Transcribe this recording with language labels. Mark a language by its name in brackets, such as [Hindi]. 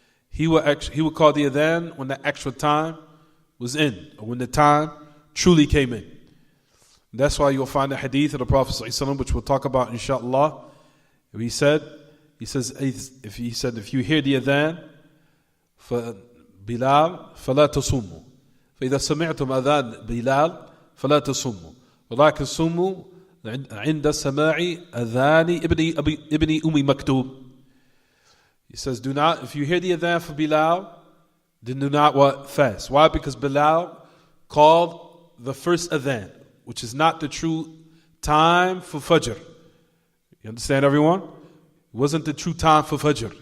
[English] He would call the adhan when the actual time was in, or when the time truly came in. That's why you'll find the hadith of the Prophet ﷺ, which we'll talk about inshallah. He says, if you hear the adhan for Bilal, [Arabic] فلا تصوموا. فإذا سمعتم أذان بلال فلا تصوموا. ولكن صوموا عند سماع أذان ابن مكتوم. [English] He says, if you hear the adhan for Bilal, then do not fast. Why? Because Bilal called the first adhan, which is not the true time for Fajr. You understand, everyone? It wasn't the true time for Fajr.